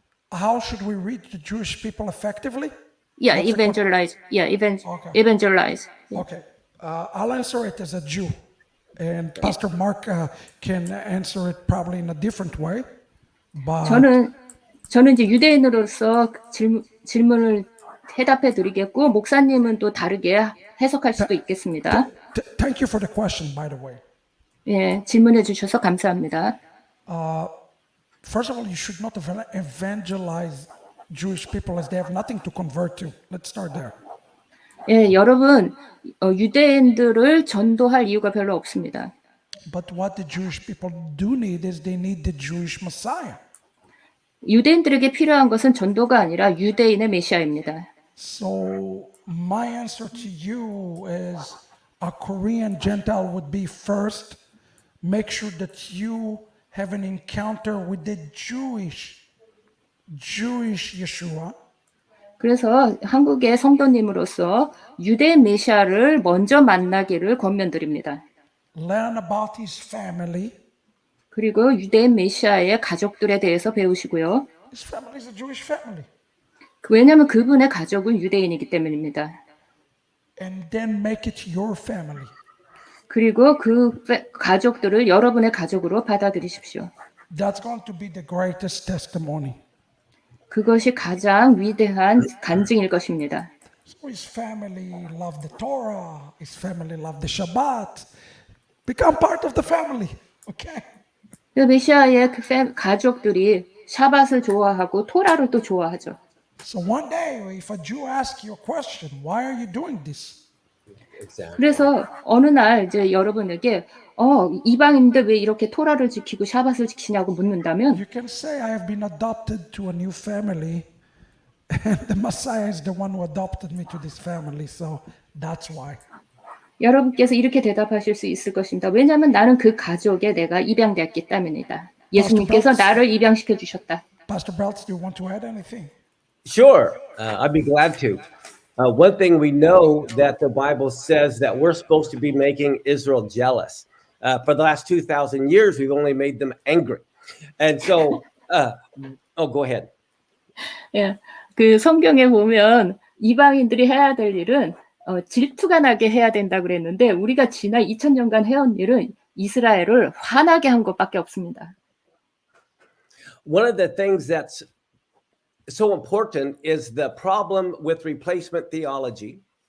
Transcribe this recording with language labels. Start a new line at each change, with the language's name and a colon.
English: How should we reach the Jewish people effectively? Yeah, evangelize. Yeah, evangelize. Yeah. Okay. I'll answer it as a Jew, and Pastor Mark can answer it probably in a different way. But
Korean: 저는 이제 유대인으로서 질문을 해답해 드리겠고 목사님은 또 다르게 해석할 수도 있겠습니다.
English: Thank you for the question, by the way.
Korean: 예, 질문해 주셔서 감사합니다.
English: First of all, you should not evangelize Jewish people as they have nothing to convert to. Let's start there.
Korean: 예, 여러분 유대인들을 전도할 이유가 별로 없습니다.
English: But what the Jewish people do need is they need the Jewish Messiah.
Korean: 유대인들에게 필요한 것은 전도가 아니라 유대인의 메시아입니다.
English: So my answer to you is a Korean Gentile would be first, make sure that you have an encounter with the Jewish Yeshua.
Korean: 그래서 한국의 성도님으로서 유대인 메시아를 먼저 만나기를 권면드립니다.
English: Learn about his family.
Korean: 그리고 유대인 메시아의 가족들에 대해서 배우시고요.
English: His family is a Jewish family.
Korean: 왜냐하면 그분의 가족은 유대인이기 때문입니다.
English: And then make it your family.
Korean: 그리고 그 가족들을 여러분의 가족으로 받아들이십시오.
English: That's going to be the greatest testimony.
Korean: 그것이 가장 위대한 간증일 것입니다.
English: So his family loved the Torah. His family loved the Shabbat. Become part of the family. Okay?
Korean: 메시아의 그 가족들이 샤밧을 좋아하고 토라를 또 좋아하죠.
English: So one day, if a Jew asks you a question, why are you doing this? Exactly.
Korean: 그래서 어느 날 이제 여러분에게 이방인들 왜 이렇게 토라를 지키고 샤밧을 지키냐고 묻는다면
English: You can say, I have been adopted to a new family, and the Messiah is the one who adopted me to this family, so that's why.
Korean: 여러분께서 이렇게 대답하실 수 있을 것입니다. 왜냐하면 나는 그 가족에 내가 입양되었기 때문이다. 예수님께서 나를 입양시켜 주셨다.
English: Pastor Belts, do you want to add anything? Sure, I'd be glad to. One thing we know that the Bible says that we're supposed to be making Israel jealous. For the last 2,000 years, we've only made them angry. And so, go ahead.
Korean: 예, 그 성경에 보면 이방인들이 해야 될 일은 질투가 나게 해야 된다 그랬는데 우리가 지난 2000년간 해온 일은 이스라엘을 화나게 한 것밖에 없습니다.
English: One of the things that's so important is the problem with replacement theology.